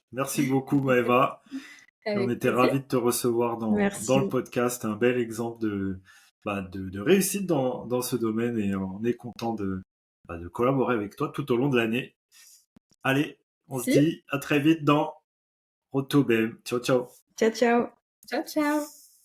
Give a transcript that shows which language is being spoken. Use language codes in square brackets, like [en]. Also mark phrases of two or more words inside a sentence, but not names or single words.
[fr] Merci beaucoup Maëva. Avec On était plaisir. ravis de te recevoir dans le podcast. Un bel exemple de réussite dans ce domaine et on est content de collaborer avec toi tout au long de l'année. Allez, on se dit à très vite dans Road to OBM. [it] Ciao, ciao. Ciao, ciao. Ciao, ciao.